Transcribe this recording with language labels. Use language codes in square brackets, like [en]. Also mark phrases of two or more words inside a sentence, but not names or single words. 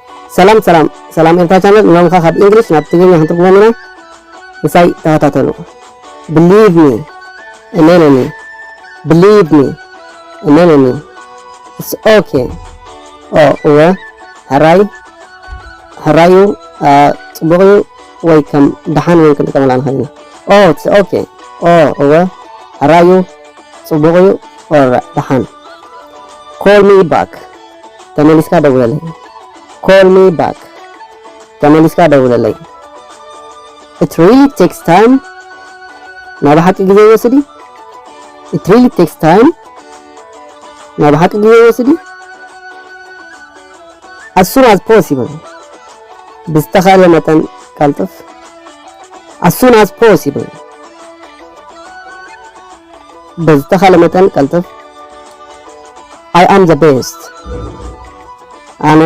[ti] ሰላም ኤርትራ ቻናል ንሎምካ ካብ እንግሊሽ ናብ ትግርኛ ክንትርጉሞም ኢና ንሳይ ተኸታተሉ [en] believe me [ti] እመነኒ [en] believe me [ti] እመነኒ [en] it's okay [ti] እወ ሕራዩ ፅቡቕ እዩ ወይ ከም ደሓን ወይ ክንጥቀመላ ንኽእል ኢና [en] it's okay [ti] እወ ሕራዩ ፅቡቕ እዩ ደሓን [en] call me back [ti] ተመሊስካ ደውለለይ [en] call me back [ti] ተመሊስካ ደውለለይ [en] it really takes time [ti] ናብ ሓቂ ግዜ ይወስድ [en] it really takes time [ti] ናብ ሓቂ ግዜ ይወስድ [en] as soon as possible [ti] ብዝተኻለ መጠን ቀልጥፍ [en] as soon as possible [ti] ብዝተኻለ መጠን ቀልጥፍ [en] I am the best